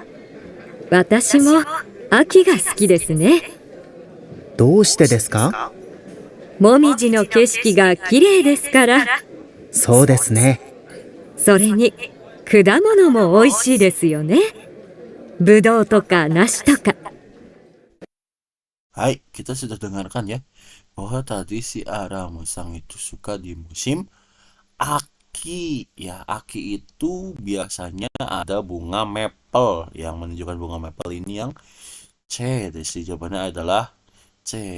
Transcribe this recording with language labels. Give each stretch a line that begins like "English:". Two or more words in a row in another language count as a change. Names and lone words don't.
Japanese: 私も秋が好きですね。どうしてですか？もみじの景色が綺麗ですから。そうですね。それに果物も美味しいですよね。ぶどうとか梨とか。
Indonesian: Hai, kita sudah dengarkan ya bahwa tadi si Aramu-san itu suka di musim Aki. Ya, Aki itu biasanya ada bunga maple. Yang menunjukkan bunga maple ini yang C. Jadi jawabannya adalah C.